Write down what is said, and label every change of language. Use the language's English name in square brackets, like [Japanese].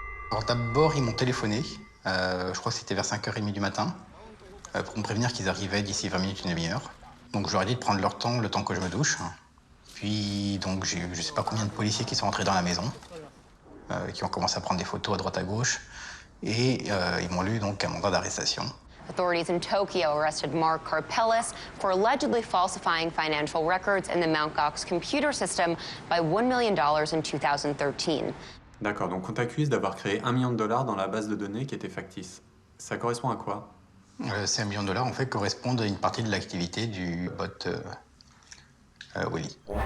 [French] Alors d'abord, ils m'ont téléphoné, je crois que c'était vers 5h30 du matin, pour me prévenir qu'ils arrivaient d'ici 20 minutes, une demi-heure. Donc je leur ai dit de prendre leur temps, le temps que je me douche. Puis donc j'ai eu je sais pas combien de policiers qui sont entrés dans la maison, qui ont commencé à prendre des photos à droite à gauche, et ils m'ont lu donc un mandat d'arrestation. [English] Authorities in Tokyo arrested Mark Karpelès for allegedly falsifying financial records in the Mt.GOX computer system by $1 million in 2013. [French] D'accord, donc on t'accuse d'avoir créé $1 million dans la base de données qui était factice. Ça correspond à quoi? Ces $1 million, en fait, correspondent à une partie de l'activité du bot Willy.